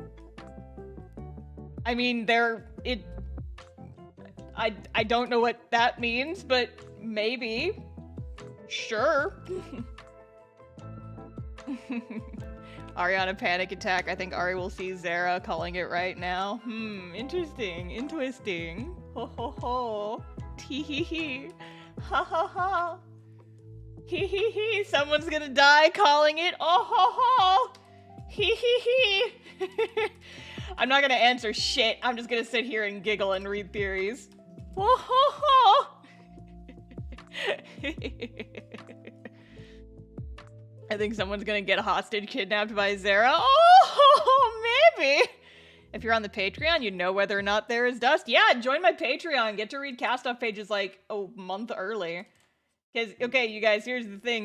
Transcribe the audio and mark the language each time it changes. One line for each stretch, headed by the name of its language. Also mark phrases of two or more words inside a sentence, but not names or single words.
English: I mean, I don't know what that means, but maybe. Sure. Ariana panic attack. I think Ari will see Zara calling it right now. Interesting. Ho ho ho. Tee hee hee. Ha ha ha. Hee hee hee. Someone's gonna die calling it. Oh ho ho. Hee hee hee. I'm not gonna answer shit. I'm just gonna sit here and giggle and read theories. Oh ho ho. I think someone's gonna get hostage kidnapped by Zara. Oh, maybe. If you're on the Patreon, you know whether or not there is dust. Yeah, join my Patreon. Get to read Castoff pages like a month early. Because, okay, you guys, here's the thing.